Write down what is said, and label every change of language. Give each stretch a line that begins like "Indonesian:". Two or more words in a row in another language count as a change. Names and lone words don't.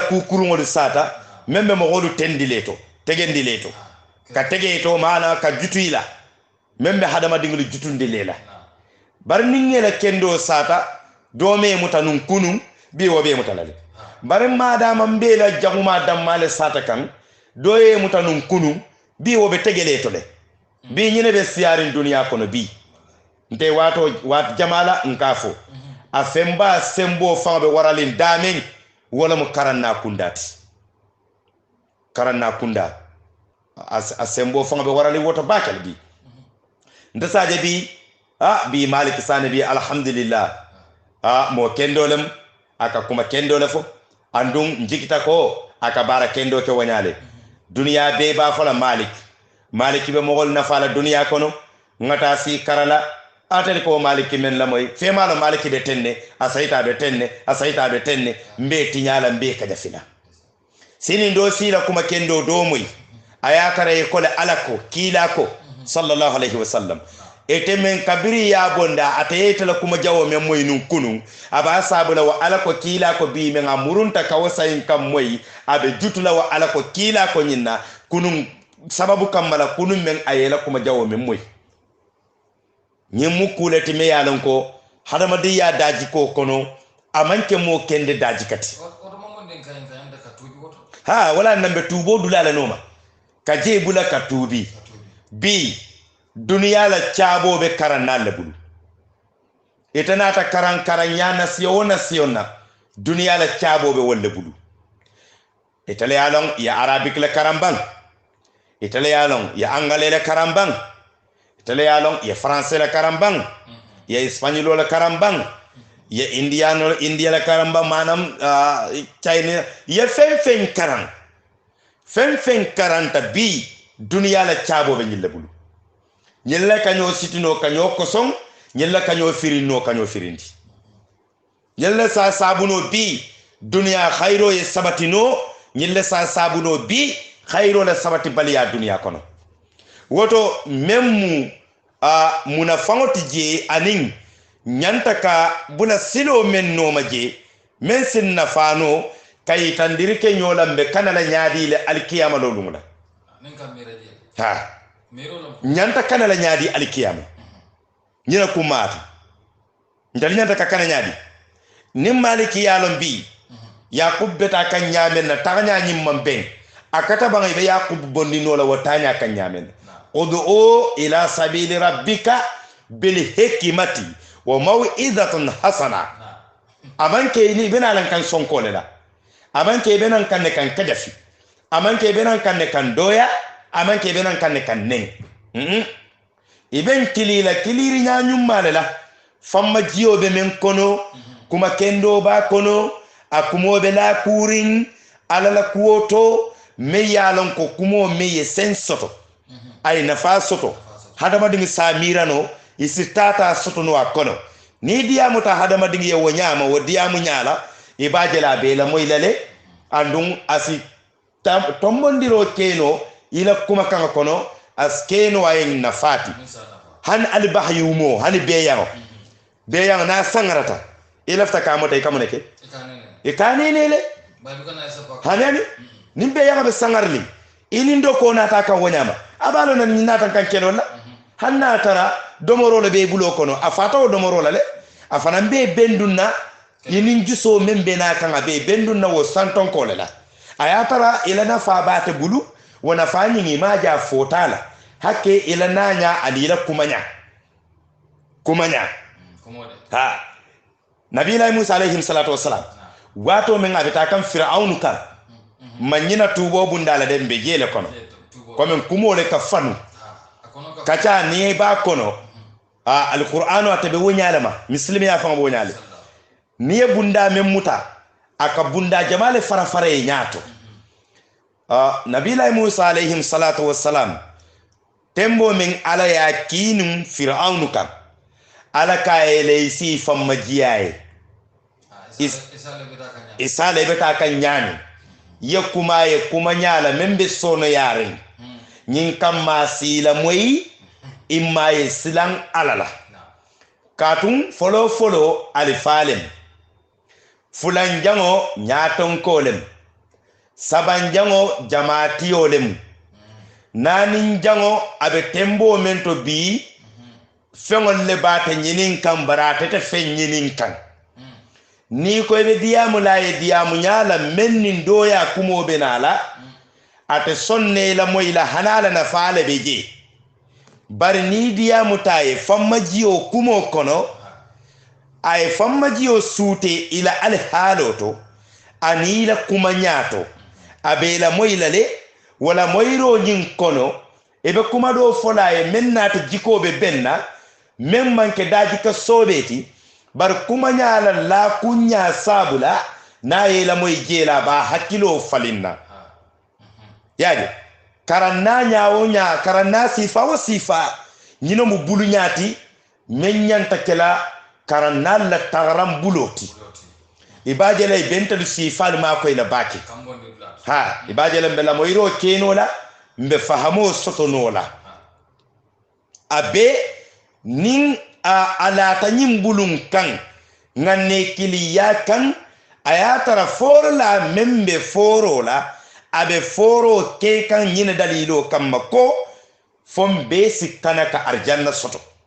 Mandingo: ku kurungol sata membe mogolu tendileto tegendileto ka tegeto maana ka jutuila membe hadama dingulu jutundilela bar ningela kendo sata dome mutanun kunun bi wobe mutalale bar madama mbela janguma dammale sata kan doye mutanun kunun bi wobe tegeleto le bi nyine be siyarin duniya kono bi nte wat jamala nkafo a femba sembo fanga be waralin damen wala mo karanna kunda a sembo fanga be waralin woto bakal bi ndasaje bi bi malik sane bi alhamdulillah mo kendolem aka kuma kendole fo andum njikita ko aka bara kendo ke wanyale duniya be ba fala malik be mogol nafala duniya kono ngata si karala atali ko maliki men la moy fe malo maliki be tenne asaita be tenne mbe tinyala mbe kaja fina sini ndo sila kuma kendo do moy ayakara e kole alako kilako
Arabic: صلى الله عليه وسلم
Mandingo: ete men kabiri ya bonda atayeta la kuma jawo men moy nun kunu aba sabula wa alako kilako bi men amurunta kawasayin kam moy abe jutula wa alako kilako nyinna kunun sababu kamala kunun men ayela kuma jawo men moy ñimu kuleti me yalon ko hadamadi ya daji ko kono amanke mo kende daji kati ha wala nambe tubo dulala noma ka jebula ka tubi bi duniya la chabo be karanna le bulu itanata karan ya nasiona duniya la chabo be wolle bulu itale yalon ya arabic la karambang itale yalon ya angale la karambang itale yalon ya français la karambang ya espagnol la karambang ya india la karambang manam china ya fen karanta bi duniya la chabo be nyille bulu nyilla kanyo sitino kanyo kosong nyilla kanyo firino kanyo firindi nyilla sa sabuno bi duniya khairo ye sabatino nyilla sa sabuno bi khairo la sabati baliya duniya kono woto memmu muna fangoti je anin nyantaka buna silo men no maje men sin nafano kay tandirike nyolambe kanala nyaadi le alkiyama lolumula ha nyanta kanala nyaadi alkiyama nyina kumata ndal nyanta ka kana nyaadi nim maliki yalon bi yaqub beta kan nyamen na tagnya nyimman ben akata bangay be yaqub bondino la watanya kan nyamen
Arabic: ادع إلى سبيل ربك بالحكمة وموعظة حسنة
Mandingo: amanke ni benalan kan sonkole la amanke benan kan ne kan kadafi amanke benan kan ne kan doya amanke benan kan ne kan nen iben kiliri nya nyummale la famma jiyo be men kono kuma kendo ba kono akumo be la kurin alala kuoto me yalon ko kumo me ye sensoto ay nafa soto hadama dingi samirano isitata soto no akono ni diamu ta hadama dingi yewo nyama wo diamu nyala ibaje la be la moylale andum asi tombondiro keno ila kuma kanga kono as keno ay nafati han al bahyumo han beyango na sangarata ilafta kamota ikamuneke ikanene hanani nimbe yaga be sangarli inindo ko nata kan wonyama abalo nan nata kan kenola hanna tara domoro le be bulo kono afato domoro le afana be bendunna yinin juso membe na kan be bendunna wo santon ko la ayatara ila na fa bate bulu wana fanyi ni maja fotala hake ila nanya alila kumanya ha nabila musa
Arabic: عليه الصلاة والسلام
Mandingo: wato men abita kan fir'aunu kan manyina tubo bundala den be jele kono comme kumole ka fanu kacha ni ba kono alqur'anu atabe wonyalama muslimi ya fanga wonyale ni bunda men muta aka bunda jamale farafare nyaato nabila musa
Arabic: عليه الصلاة والسلام
Mandingo: tembo men ala ya kinum fir'aunu kan ala ka eleysi famma jiyaye isale beta kan nyani yakuma ye kuma nyala membe sono yaren nyin kamma sila moyi imma ye silan alala katun folo alifalem fulan jango nyaton kolem saban jango jamaati olem nanin jango abe tembo mento bi fengol le bata nyinin kan barata te fen nyinin kan ni ko be diamu la e diamu nyala mennin doya kumo benala ate sonne la moyla hanala na faale beje bari ni diya mutaye famma jiyo kumo kono ay famma jiyo suute ila al haloto anila kuma nyato abela moylale wala moyro nyin kono ebe kuma do fola e mennata jikobe benna men manke daji ka sobeti bar kuma nyala la kunya sabula na yela moy jela ba hakilo falinna yaade karanna nyaawo nya karanna sifa wa sifa nyino mu bulu nyaati men nyanta kala karanna la tagaram buloti ibajele bental sifa ma ko ila baki ha ibajele mbela moyro kenola mbe fahamo sotonola abe nin alata nyim bulun kan nganne kiliya kan ayatara forla membe forola abe foro ke kan nyine dalilo kamma ko fombe sikana ka arjanna soto